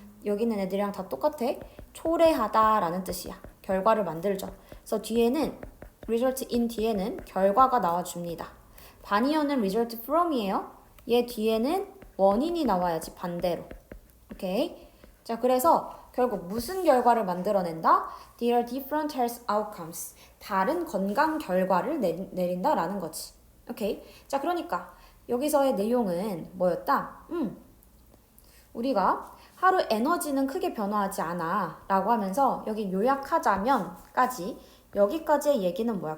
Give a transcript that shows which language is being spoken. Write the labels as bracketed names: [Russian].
[Korean] 여기 있는 애들이랑 다 똑같아. 초래하다 라는 뜻이야. 결과를 만들죠. 그래서 뒤에는 result in 뒤에는 결과가 나와줍니다. 반이어는 result from이에요. 얘 뒤에는 원인이 나와야지 반대로. 오케이. 자, 그래서 결국 무슨 결과를 만들어낸다? [English] There are different health outcomes. [Korean] 다른 건강 결과를 내린다라는 거지. 오케이. 자, 그러니까 여기서의 내용은 뭐였다? 우리가 하루 에너지는 크게 변화하지 않아 라고 하면서 여기 요약하자면까지 여기까지의 얘기는 뭐야?